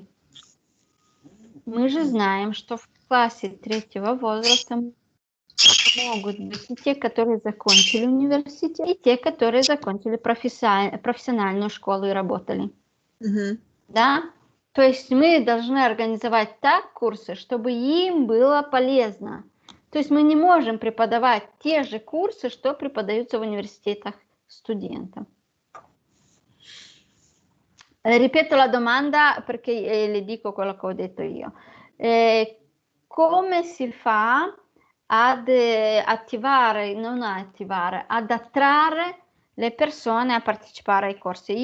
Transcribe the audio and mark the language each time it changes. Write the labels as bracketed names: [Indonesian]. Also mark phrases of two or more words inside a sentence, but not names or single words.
[Russian] Мы же знаем, что в классе третьего возраста могут быть и те, которые закончили университет, и те, которые закончили профессиональную школу и работали. Да? То есть мы должны организовать так курсы, чтобы им было полезно. То есть мы не можем преподавать те же курсы, что преподаются в университетах студентам. [Italian] Ripeto la domanda perché le dico quello che ho detto io. Come si fa ad attivare, non attivare, ad attrarre le persone a partecipare ai corsi?